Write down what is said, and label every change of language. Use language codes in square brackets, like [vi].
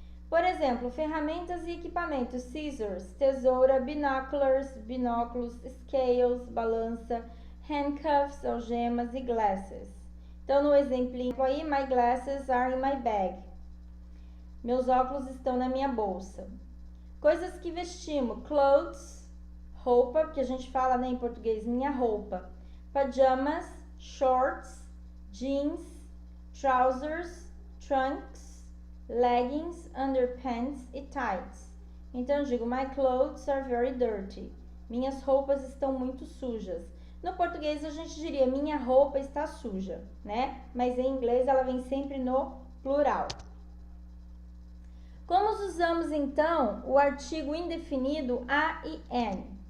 [pt] Por exemplo, ferramentas e equipamentos: scissors, tesoura, binoculars, binóculos, scales, balança, handcuffs, algemas e glasses. Então, no exemplo aí, [en] my glasses are in my bag. [pt] Meus óculos estão na minha bolsa. Coisas que vestimos: clothes, roupa, que a gente fala, né, em português, minha roupa. [en] Pajamas, shorts, jeans, trousers, trunks, leggings, underpants e tights. [pt] Então eu digo, [en] my clothes are very dirty. [pt] Minhas roupas estão muito sujas. No português a gente diria, minha roupa está suja, né? Mas em inglês ela vem sempre no plural. Como usamos então o artigo indefinido a e an?